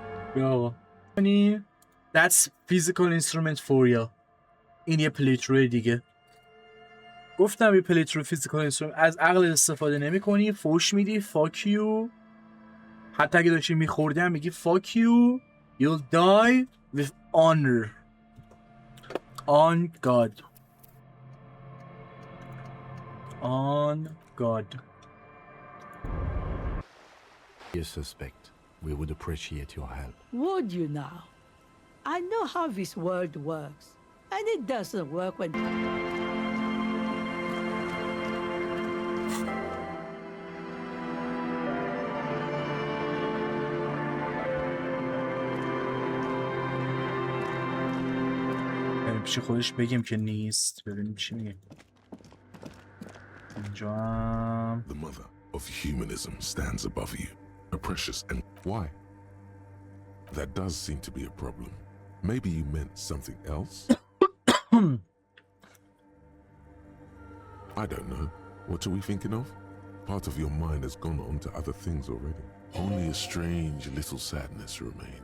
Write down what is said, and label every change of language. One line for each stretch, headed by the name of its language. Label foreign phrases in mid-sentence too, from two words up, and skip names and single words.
Persian: یا یعنی
English: that's physical instrument for you.
Persian: این یه پلیتروی دیگه. گفتم یه پلیترو
English: physical instrument
Persian: از عقل استفاده نمی کنی، فوش میدی
English: fuck you.
Persian: حتی اگه داشتی میخوردی هم میگی
English: fuck you. You'll die with honor. On God. On God. You suspect. We would appreciate your help. Would you now? I know how this world works, and it doesn't work when...
Persian: پیش خودش بگیم که نیست. ببینیم چی میگه. اینجا هم
English: The mother of humanism stands above you, a precious and why? That does seem to be a problem. Maybe you meant something else? I don't know. What are we thinking of? Part of your mind has gone on to other things already. Only a strange little sadness remains.